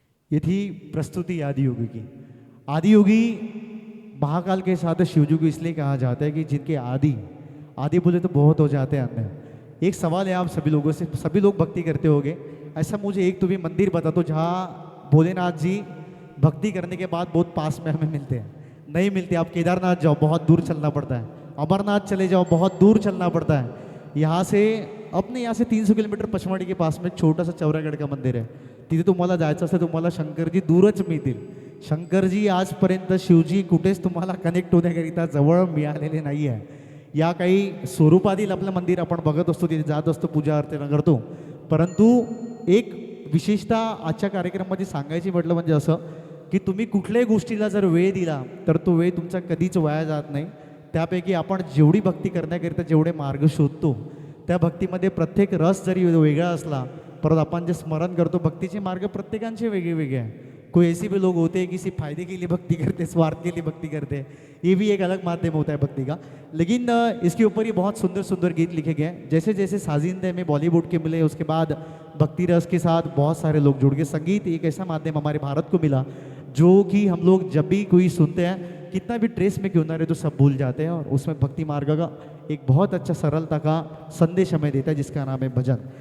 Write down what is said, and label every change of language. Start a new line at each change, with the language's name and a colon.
Hindi: ये थी प्रस्तुति आदि योगी की। आदि योगी महाकाल के साथ शिवजी को इसलिए कहा जाता है कि जिनके आदि आदि बोले तो बहुत हो जाते हैं अंदर। एक सवाल है आप सभी लोगों से, सभी लोग भक्ति करते होंगे, ऐसा मुझे एक तो भी मंदिर बता दो जहाँ भोलेनाथ जी भक्ति करने के बाद बहुत पास में हमें मिलते हैं। नहीं मिलते। आप केदारनाथ जाओ बहुत दूर चलना पड़ता है, अमरनाथ चले जाओ बहुत दूर चलना पड़ता है। यहाँ से अपने यहाँ से 300 किलोमीटर पचमढ़ी के पास में एक छोटा सा चौरागढ़ का मंदिर
Marathi: आहे, तिथे तुम्हाला जायचं असेल तुम्हाला शंकरजी दूरच मिळतील। शंकरजी आजपर्यंत शिवजी कुठेच तुम्हाला कनेक्ट होण्याकरिता जवळ मिळालेले नाही आहे। या काही स्वरूपातील आपलं मंदिर आपण बघत असतो, तिथे जात असतो, पूजा अर्चना करतो, परंतु एक विशेषता आजच्या कार्यक्रमामध्ये सांगायची म्हटलं म्हणजे असं की तुम्ही कुठल्याही गोष्टीला जर वेळ दिला तर तो वेळ तुमचा कधीच वाया जात नाही। त्यापैकी आपण जेवढी भक्ती करण्याकरिता जेवढे मार्ग शोधतो त्या भक्तीमध्ये प्रत्येक रस जरी वेगळा असला, परत आपण जे स्मरण करतो भक्तीचे मार्ग प्रत्येकांचे वेगळे वेगळे
Hindi: हैं। कोई ऐसे भी लोग होते हैं किसी फायदे के लिए भक्ति करते, स्वार्थ के लिए भक्ति करते हैं, ये भी एक अलग माध्यम होता है भक्ति का। लेकिन इसके ऊपर ही बहुत सुंदर सुंदर गीत लिखे गए हैं। जैसे जैसे साजिंदे में बॉलीवुड के मिले, उसके बाद भक्ति रस के साथ बहुत सारे लोग जुड़ गए। संगीत एक ऐसा माध्यम हमारे भारत को मिला जो कि हम लोग जब भी कोई सुनते हैं, कितना भी ट्रेस में क्यों ना रहे तो सब भूल जाते हैं, और उसमें भक्ति मार्ग का एक बहुत अच्छा सरलता का संदेश हमें देता है जिसका नाम है भजन।